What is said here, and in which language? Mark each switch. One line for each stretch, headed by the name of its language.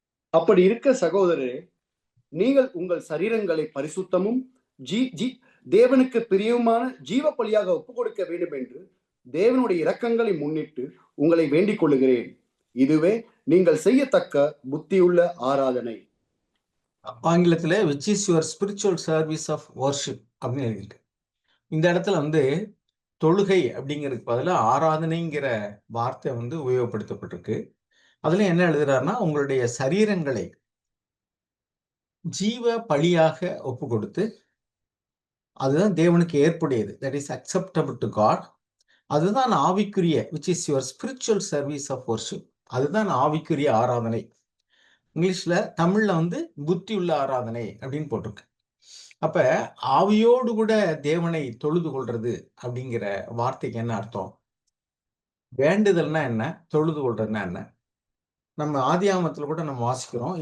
Tamil: அப்படி இருக்க சகோதரரே, நீங்கள் உங்கள் சரீரங்களை பரிசுத்தமும் தேவனுக்கு பிரியமான ஜீவ பலியாக ஒப்புக் கொடுக்க வேண்டும் என்று தேவனுடைய இரக்கங்களை முன்னிட்டு உங்களை வேண்டிக் கொள்ளுகிறேன். இதுவே நீங்கள் செய்யத்தக்க புத்தியுள்ள ஆராதனை. ஆங்கிலத்துல
English: which is your spiritual service of worship
Tamil: அப்படின்னு எழுதியிருக்கு. இந்த இடத்துல தொழுகை அப்படிங்கிறதுக்கு பதிலா ஆராதனைங்கிற வார்த்தை உபயோகப்படுத்தப்பட்டிருக்கு. அதுல என்ன எழுதுறாருன்னா, உங்களுடைய சரீரங்களை ஜீவ பலியாக ஒப்பு கொடுத்து, அதுதான் தேவனுக்கு ஏற்புடையது,
English: That is acceptable to God.
Tamil: அதுதான் ஆவிக்குரிய
English: which is your spiritual service of worship.
Tamil: அதுதான் ஆவிக்குரிய ஆராதனை. இங்கிலீஷ்ல, தமிழ்ல புத்தியுள்ள ஆராதனை அப்படின்னு போட்டிருக்கு. அப்ப ஆவியோடு கூட தேவனை தொழுது கொள்றது அப்படிங்கிற வார்த்தைக்கு என்ன அர்த்தம்? வேண்டுதல்னா என்ன, தொழுது கொள்றதுன்னா என்ன? நம்ம ஆதியாகமத்துல கூட நம்ம வாசிக்கிறோம்.